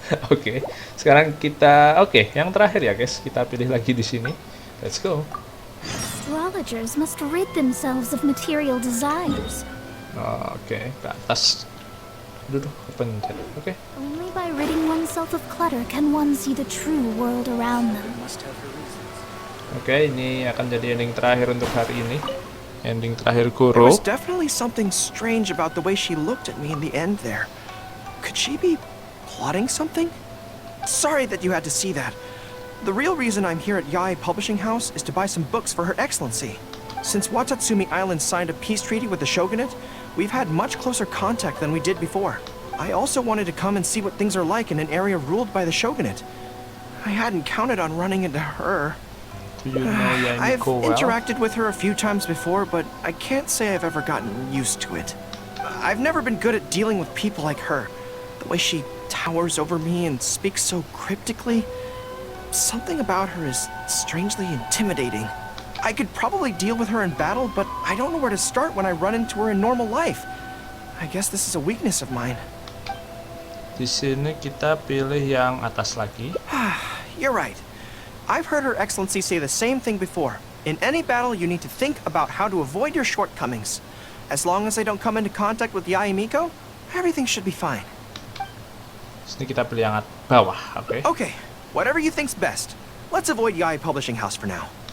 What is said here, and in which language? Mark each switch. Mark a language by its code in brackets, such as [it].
[id] Oke, sekarang kita yang terakhir ya guys, kita pilih lagi di sini. [en] Let's go. Astrologers must rid themselves of material desires. [id] Oke, ke atas. Duduk, pencet. Oke. [en] Only by ridding oneself of clutter can one see the true world around them. [id] Oke, ini akan jadi ending terakhir untuk hari ini. Ending terakhir [en] There [id] Guru. [en] was definitely something strange about the way she looked at me in the end there. Could she be plotting something? Sorry that you had to see that. The real reason I'm here at Yae Publishing House is to buy some books for Her Excellency. Since Watatsumi Island signed a peace treaty with the shogunate, we've had much closer contact than we did before. I also wanted to come and see what things are like in an area ruled by the shogunate. I hadn't counted on running into her. Do you know I've Yamiko well? interacted with her a few times before, but I can't say I've ever gotten used to it. I've never been good at dealing with people like her. The way she towers over me and speaks so cryptically. Something about her is strangely intimidating. I could probably deal with her in battle, but I don't know where to start when I run into her in normal life. I guess this is a weakness of mine. [id] Di sini kita pilih yang atas lagi. [en] You're right. I've heard Her Excellency say the same thing before. In any battle, you need to think about how to avoid your shortcomings. As long as I don't come into contact with Yae Miko, everything should be fine. [id] Sini kita pilih yang bawah, oke? [en] Okay, whatever you think's best. Let's avoid Yae Publishing House for now.